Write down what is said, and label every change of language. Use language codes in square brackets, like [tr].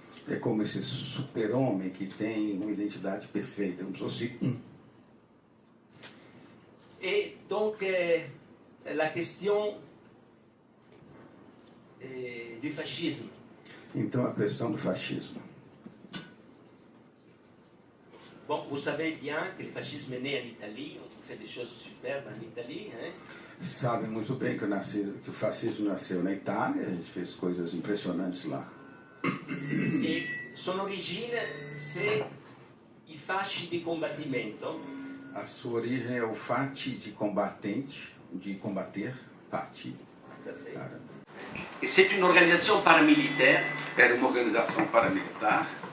[pt] É como esse super-homem que tem uma identidade perfeita, como se fosse [fr] Et donc, la question du fascisme. [pt] Então, a questão do fascismo. [fr] Bon, vous savez bien que le fascisme est né en Italie, on fait des choses superbes en Italie. Hein? [pt] Sabem muito bem que o fascismo nasceu na Itália, a gente fez coisas impressionantes lá. [fr] Et son origine, c'est i fasci di combattimento. [pt] A sua origem é o fati de combatente, de combater, fati. [fr] Et c'est une organisation paramilitaire. [pt] Era uma organização paramilitar.